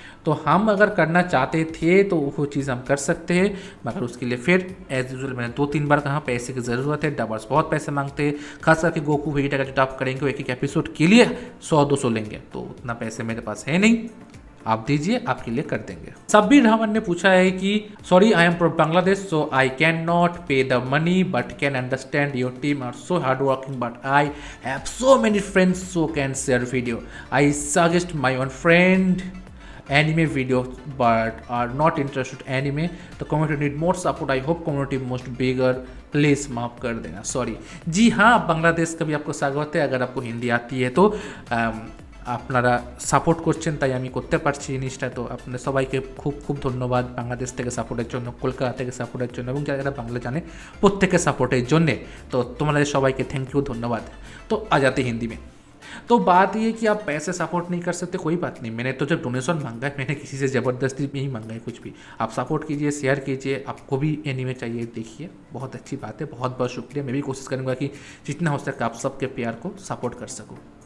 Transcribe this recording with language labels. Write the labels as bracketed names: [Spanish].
[Hindi] तो हम अगर करना चाहते थे तो वो चीज़ हम कर सकते हैं, मगर उसके लिए फिर [English] as usual [Hindi] मैंने 2-3 बार कहा पैसे की ज़रूरत है, डबर्स बहुत पैसे मांगते हैं, खास करके गोकू वेजिटा का जो डब करेंगे वो एक एपिसोड के लिए 100-200 लेंगे, तो उतना पैसे मेरे पास है नहीं, आप दीजिए, आपके लिए कर देंगे। [English] Sabbir Rahman [Hindi] ने पूछा है कि [English] Sorry I am from Bangladesh so I can not pay the money but can understand your team are so hard working but I have so many friends so can share video. I suggest my own friend anime videos but are not interested anime. The community need more support. I hope community most bigger. [Hindi] Please माफ़ कर देना, sorry. जी हाँ, बांग्लादेश का भी आपको स्वागत है। अगर आपको हिंदी आती है तो [Bangla] আপনারা সাপোর্ট করছেন তাই আমি করতে পারছি জিনিসটা। তো আপনাদের সবাইকে খুব খুব ধন্যবাদ বাংলাদেশ থেকে সাপোর্টের জন্য, কলকাতা থেকে সাপোর্টের জন্য এবং যারা যারা বাংলা জানে প্রত্যেকে সাপোর্টের জন্যে। তো তোমাদের সবাইকে থ্যাংক ইউ, ধন্যবাদ। [Hindi] तो आ जाते हिंदी में। तो बात ये कि आप पैसे सपोर्ट नहीं कर सकते, कोई बात नहीं। मैंने तो जब डोनेशन मांगा है मैंने किसी से ज़बरदस्ती नहीं मांगा है कुछ भी। आप सपोर्ट कीजिए, शेयर कीजिए, आपको भी एनीमे चाहिए देखिए, बहुत अच्छी बात है। बहुत बहुत शुक्रिया। मैं भी कोशिश करूँगा कि जितना हो सके आप सबके प्यार को सपोर्ट कर सकूँ।